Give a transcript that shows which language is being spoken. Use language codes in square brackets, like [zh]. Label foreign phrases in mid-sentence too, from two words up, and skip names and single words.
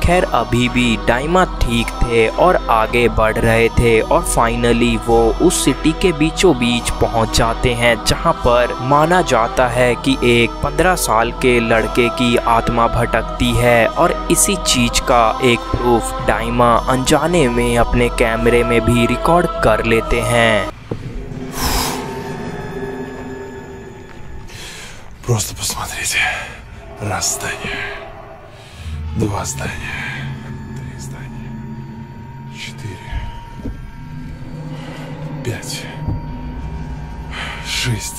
[hi] खैर अभी भी डाइमा ठीक थे और आगे बढ़ रहे थे और फाइनली वो उस सिटी के बीचों बीच पहुंच जाते हैं जहां पर माना जाता है कि एक 15 साल के लड़के की आत्मा भटकती है। और इसी चीज का एक प्रूफ डाइमा अनजाने में अपने कैमरे में भी रिकॉर्ड कर लेते हैं। [ru] Просто посмотрите. Раз здание, два здания, три здания, 4, 5, 6.